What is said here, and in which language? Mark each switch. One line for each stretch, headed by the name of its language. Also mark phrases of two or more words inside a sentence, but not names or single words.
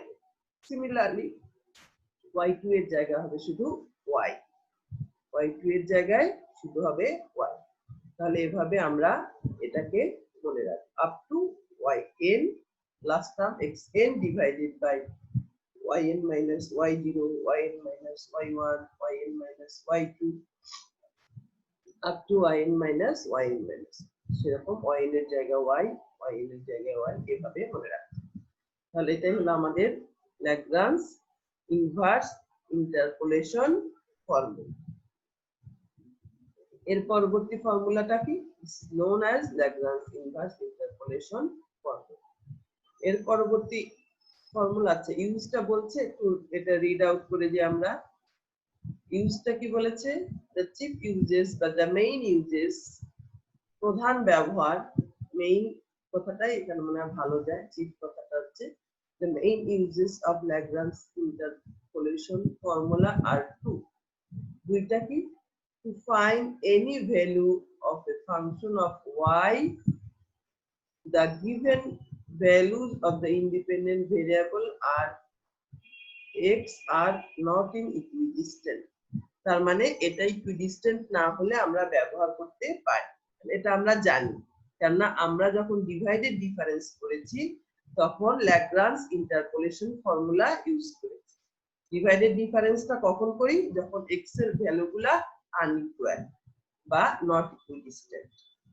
Bangla: সিমিলারলি y2 এর জায়গা হবে শুধু y, y2 এর জায়গায় শুধু হবে y। তাহলে এভাবে আমরা এটাকে মনে রাখি
English: up to yn last term xn divided by yn minus y0, yn minus y1, yn minus y2 up to yn minus yn minus,
Bangla: সেরকম yn এর জায়গায় y, yn এর জায়গায় y, এভাবে মনে রাখতে। তাহলে এটাই হলো আমাদের
English: Lagrange inverse interpolation formula.
Bangla: এর পরবর্তী ফর্মুলাটা কি?
English: known as Lagrange inverse interpolation formula.
Bangla: এর পরবর্তী ফর্মুলা আছে, ইউজটা বলছে, একটু এটা
English: read out
Bangla: করে যে আমরা ইউজটা কি বলেছে।
English: the chief uses বা the main uses,
Bangla: প্রধান ব্যবহার, মেইন কথাটাই এখানে মনে হয় ভালো যায়, চিফ কথাটা হচ্ছে
English: the main uses of Lagrange interpolation formula are two।
Bangla: দুইটা কি?
English: to find any value of a function of y, the given values of the independent variable are x are not in equidistant।
Bangla: তার মানে এটা ইকুইডিস্টেন্ট না হলে আমরা ব্যবহার করতে পারি, এটা আমরা জানি। কেননা আমরা যখন
English: divided difference
Bangla: করেছি তখন
English: Lagrange interpolation formula use
Bangla: করেছি।
English: divided differenceটা
Bangla: কখন করি? যখন x এর ভ্যালুগুলা আনইকুয়াল বা
English: not equidistant.